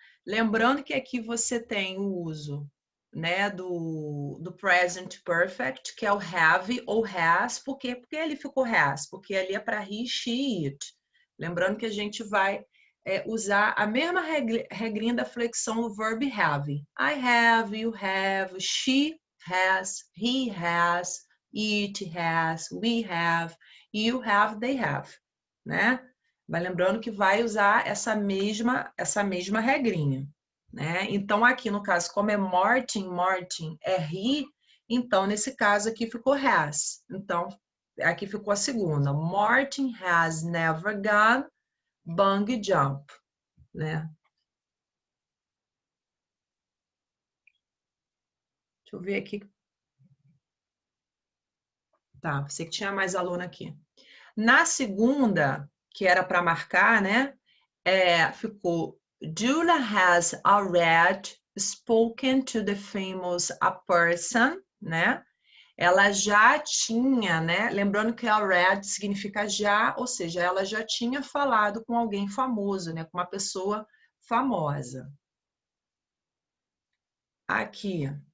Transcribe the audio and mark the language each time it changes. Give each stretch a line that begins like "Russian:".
Portuguese: Lembrando que aqui você tem o uso, né, do present perfect, que é o have ou has. Por quê? Porque ele ficou has? Porque ali é para he, she, it. Lembrando que a gente vai usar a mesma regrinha da flexão do verb have.
English: I have, you have, she has, he has, it has, we have, you have, they have,
Portuguese: né? Vai lembrando que vai usar essa mesma regrinha, né? Então, aqui no caso, como é Martin é he, então nesse caso aqui ficou has. Então, aqui ficou a segunda.
English: Martin has never gone bungee jump,
Portuguese: né? Deixa eu ver aqui. Tá, você que tinha mais aluno aqui. Na segunda, que era para marcar, né? Ficou
English: Julia has already spoken to the famous a person,
Portuguese: né? Ela já tinha, né? Lembrando que already significa já, ou seja, ela já tinha falado com alguém famoso, né? Com uma pessoa famosa. Aqui.